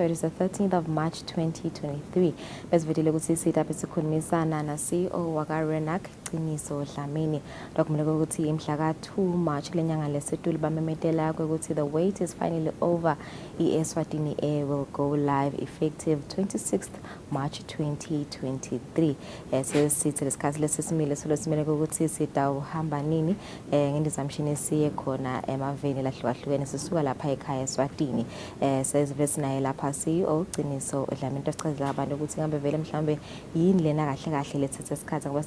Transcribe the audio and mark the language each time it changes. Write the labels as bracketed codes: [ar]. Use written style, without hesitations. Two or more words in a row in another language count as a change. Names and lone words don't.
[en] It is the 13th of March 2023. [ss] Besivile ukuthi sitaphe sikhulumisana na CEO wakaRenac Qiniso Dlamini. Dokumele ukuthi imhla ka2 March lenyanga lesetulu bamemetela ukuthi [en] the wait is finally over. Eswatini Air will go live effective 26th March 2023. [ss] Sesithi lesikhathi lesesimile solosimele ukuthi sitawuhamba nini ngendizamshini siye khona emaveni lahlukahlukene sisuka lapha ekhaya Eswatini. Sesive sinaye lapha CEO Qiniso Dlamini asichazela abantu ukuthi ngabe vele mhlambe yini lena kahle kahle lethethe isikhathi ngoba